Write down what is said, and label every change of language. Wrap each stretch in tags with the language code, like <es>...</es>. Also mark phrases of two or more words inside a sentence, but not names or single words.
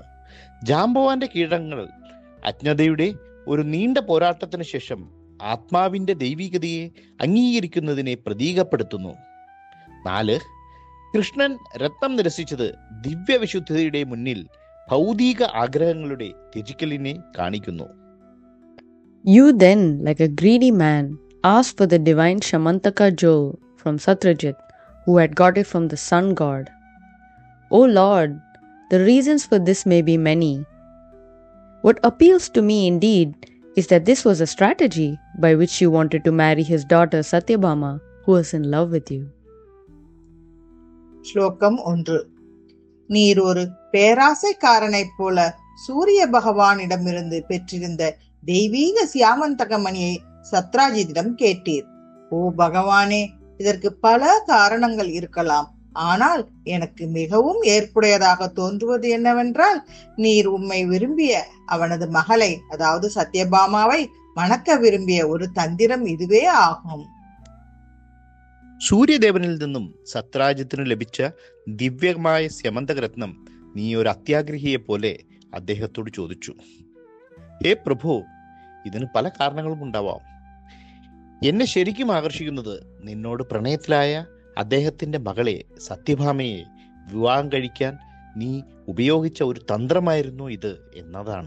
<ml>ജാംബവാന്റെ കീഴടങ്ങൾ അജ്ഞതയുടെ ഒരു നീണ്ട പോരാട്ടത്തിന് ശേഷം ആത്മാവിന്റെ ദൈവികതയെ അംഗീകരിക്കുന്നതിനെ പ്രതീകപ്പെടുത്തുന്നു. 4. കൃഷ്ണൻ രത്നം നിരസിച്ചത് ദിവ്യവിശുദ്ധിയുടെ മുന്നിൽ ഭൗതിക ആഗ്രഹങ്ങളുടെ ത്യജിക്കലിനെ കാണിക്കുന്നു.</ml> <en>You then, like a greedy man, asked for the divine Shamantaka jewel from Satrajit, who had got it from the sun god. O Lord, the reasons for this may be many. What appeals to me indeed is that this was a strategy by which you wanted to marry his daughter Satyabhama, who was in love with you.</en> <ta>ஸ்லோகம் 1. நீர் ஒரு பேராசைக்காரனைப் போல சூரிய பகவானிடமிருந்து பெற்றிருந்த தெய்வீக சியாமந்தக மணியை சத்ராஜித்திடம் கேட்டீர். ஓ பகவானே, இதற்கு பல காரணங்கள் இருக்கலாம். ஆனால் எனக்கு மிகவும் ஏற்புடையதாக தோன்றுவது என்னவென்றால், நீர் உம்மை விரும்பிய அவனது மகளை, அதாவது சத்யபாமாவை மணக்க விரும்பிய ஒரு தந்திரம் இதுவே ஆகும்.</ta> <ml>സൂര്യദേവനിൽ നിന്നും സത്രാജിത്തിന് ലഭിച്ച ദിവ്യമായ സ്യമന്തകരത്നം നീ ഒരു അത്യാഗ്രഹിയെ പോലെ അദ്ദേഹത്തോട് ചോദിച്ചു. ഹേ പ്രഭു, ഇതിന് പല കാരണങ്ങളും ഉണ്ടാവാം. എന്നെ ശരിക്കും ആകർഷിക്കുന്നത് നിന്നോട് പ്രണയത്തിലായ അദ്ദേഹത്തിന്റെ മകളെ സത്യഭാമയെ വിവാഹം കഴിക്കാൻ നീ ഉപയോഗിച്ച ഒരു തന്ത്രമായിരുന്നു ഇത് എന്നതാണ്.</ml>